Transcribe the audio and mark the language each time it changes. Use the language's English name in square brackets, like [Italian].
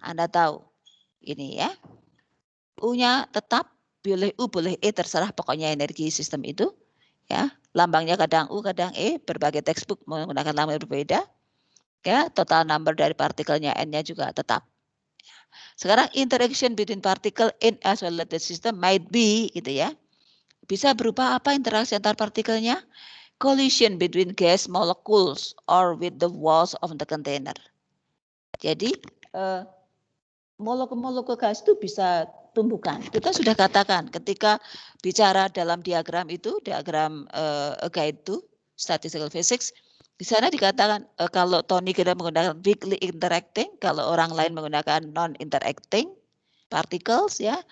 [Indonesian] Anda tahu ini ya. U-nya tetap, boleh U, boleh E, terserah pokoknya energi sistem itu. Ya, lambangnya kadang U, kadang E, berbagai textbook menggunakan lambang berbeda. Ya, total number dari partikelnya N-nya juga tetap. Sekarang [English] interaction between particle in isolated system might be [Indonesian] gitu ya. Bisa berupa apa interaksi antar partikelnya? [English] Collision between gas molecules or with the walls of the container. [Indonesian] Jadi molekul-molekul gas itu bisa tumbukan. Kita sudah katakan ketika bicara dalam diagram itu, diagram A Guide to Statistical Physics, di sana dikatakan kalau Tony kita menggunakan [English] weakly interacting, [Indonesian] kalau orang lain menggunakan [English] non-interacting particles [Indonesian] ya.